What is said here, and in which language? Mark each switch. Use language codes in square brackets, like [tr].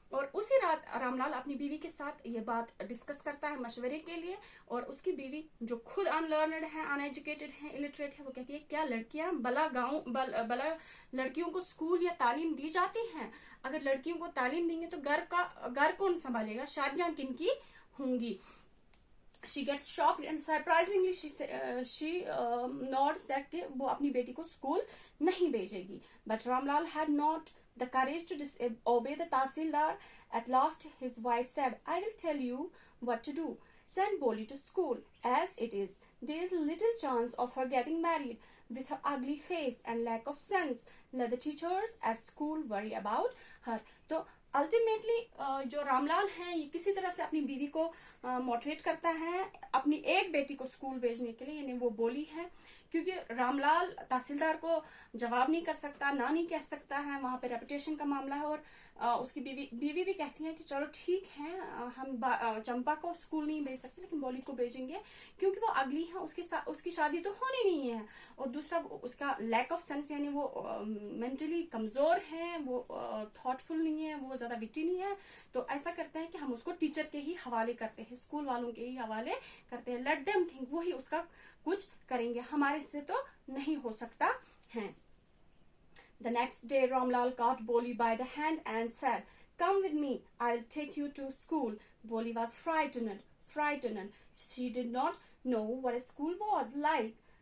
[hi] और उसी रात रामलाल अपनी बीवी के साथ ये बात डिस्कस करता है मशवरे के लिए। और उसकी बीवी, जो खुद अनलर्नड है, अनएजुकेटेड है, इलिटरेट है, वो कहती है, क्या लड़कियां भला लड़कियों को स्कूल या तालीम दी जाती हैं? अगर लड़कियों को तालीम देंगे तो घर कौन संभालेगा? शादियां किनकी होंगी? [en] She gets shocked and surprisingly she nods that [hi] वो अपनी बेटी को स्कूल नहीं भेजेगी. [en] But Ramlal had not the courage to disobey the Tahsildar. At last his wife said, "I will tell you what to do. Send Boli to school as it is There is little chance of her getting married. With her ugly face and lack of sense, let the teachers at school worry about her. [hi] तो ultimately जो रामलाल हैं ये किसी तरह से अपनी बीवी को मोटिवेट करता है अपनी एक बेटी को स्कूल भेजने के लिए, यानी वो बोली है, क्योंकि रामलाल तहसीलदार को जवाब नहीं कर सकता, ना नहीं कह सकता है, वहां पे रेपुटेशन का मामला है। और उसकी बीवी भी कहती है कि चलो ठीक है, हम चंपा को स्कूल नहीं भेज सकते लेकिन बोली को भेजेंगे क्योंकि वो अगली है, उसकी शादी तो होनी नहीं है। और दूसरा उसका लैक ऑफ सेंस, यानी वो मेंटली कमजोर है, वो थॉटफुल नहीं है, वो ज्यादा विटी नहीं है। तो ऐसा करते हैं कि हम उसको टीचर के ही हवाले करते हैं, स्कूल वालों के ही हवाले करते हैं। [en] let them think, [hi] वो ही उसका कुछ करेंगे, हमारे से तो नहीं हो सकता है। [en] The next day, Ramlal caught Boli by the hand and said, "Come with me, I'll take you to school." Boli was frightened. She did not know what a school was like.